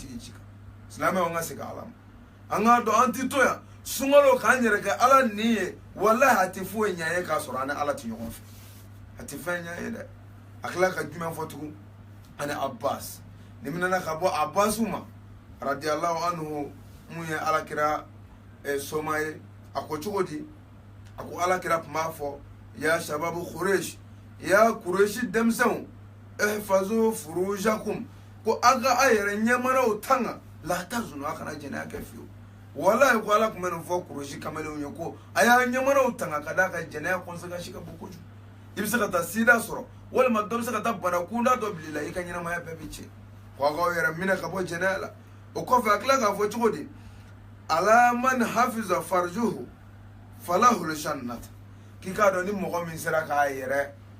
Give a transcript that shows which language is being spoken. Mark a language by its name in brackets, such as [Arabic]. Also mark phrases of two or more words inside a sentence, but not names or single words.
[Bambara] ye ji kan silamɛw an ka segin ala ma an k'a dɔn an tɛ to yan sunkalo k'an yɛrɛ kɛ ala nin ye walahi a tɛ foyi ɲɛ ye k'a sɔrɔ an ni ala tɛ ɲɔgɔn fɛ a tɛ fɛn ɲɛ ye dɛ a tila ka jumɛn fɔ tugun ani abbas ni minɛna ka bɔ abbasiw ma [Arabic] radiyallahu anhu [Bambara] mun ye alakira soma ye a ko cogo di a ko alakira tun b'a fɔ [Arabic] ya shababu kureshi [Bambara] ya kureshi denmisɛnw [Arabic] ihfazu furujakum [Bambara] ko a ka a yɛrɛ ɲɛmanaw tanga la tazunu a kana jɛnɛya kɛ fiyewu walahi ko ala tun bɛ nin fɔ kureshi kamalenw ye ko a y'a ɲɛmanaw tanga ka d'a ka jɛnɛya conséquence ka bon kojugu i bɛ se ka taa sida sɔrɔ walima dɔ bɛ se ka taa bana kunda dɔ bila i la i ka ɲɛnamaya bɛɛ bɛ tiɲɛ ko a k'aw yɛrɛ minɛ ka bɔ jɛnɛya la o kɔfɛ a tila k'a fɔ cogo di ala [Arabic] man hafiza farjuhu falahul jannat [Bambara] k'i k'a dɔn ni mɔgɔ min sera k'a yɛrɛ